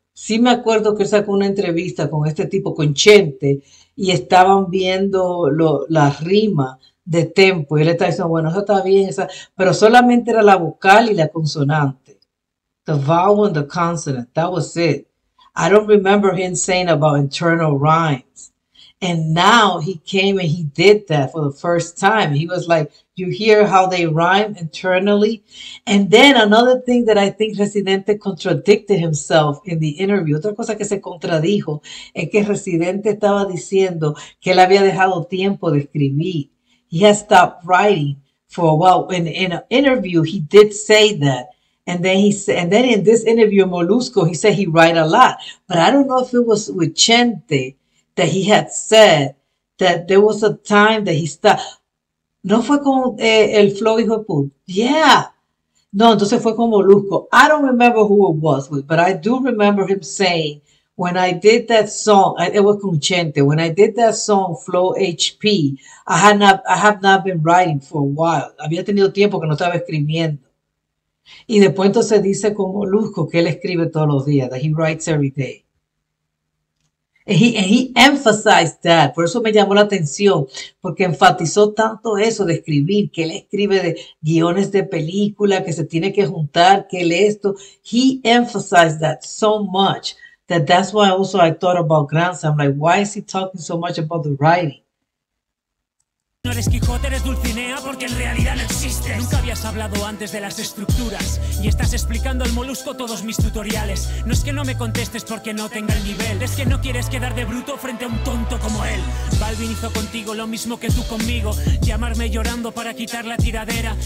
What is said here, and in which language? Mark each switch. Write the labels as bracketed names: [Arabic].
[Spanish] Sí me acuerdo que sacó una entrevista con este tipo, con Chente, y estaban viendo la rima de Tempo, y él estaba diciendo, bueno, eso está bien, pero solamente era la vocal y la consonante. [English] The vowel and the consonant, that was it. I don't remember him saying about internal rhymes. And now he came and he did that for the first time. He was like, you hear how they rhyme internally? And then another thing that I think Residente contradicted himself in the interview, [Spanish] otra cosa que se contradijo, es que Residente estaba diciendo que él había dejado tiempo de escribir. [English] He has stopped writing for a while. In an interview, he did say that. And then then in this interview, Molusco, he said he write a lot. But I don't know if it was with Chente that he had said that there was a time that he stopped. [Spanish] No fue con el flow hijo de puta. Yeah. No, entonces fue con Molusco. [English] I don't remember who it was with, but I do remember him saying, when I did that song, it was [Spanish] con Chente, [English] when I did that song, Flow HP, I have not been writing for a while. [Spanish] Había tenido tiempo que no estaba escribiendo. Y después entonces dice con Molusco que él escribe todos los días, [English] that he writes every day. And he emphasized that. [Spanish] Por eso me llamó la atención, porque enfatizó tanto eso de escribir, que él escribe de guiones de película, que se tiene que juntar, que él esto. [English] He emphasized that so much that that's why also I thought about Granza. I'm like, why is he talking so much about the writing? [Spanish] No eres Quijote, eres Dulcinea porque en realidad no existes. Nunca habías hablado antes de las estructuras y estás explicando al molusco todos mis tutoriales. No es que no me contestes porque no tenga el nivel, es que no quieres quedar de bruto frente a un tonto como él. Balvin hizo contigo lo mismo que tú conmigo, llamarme llorando para quitar la tiradera.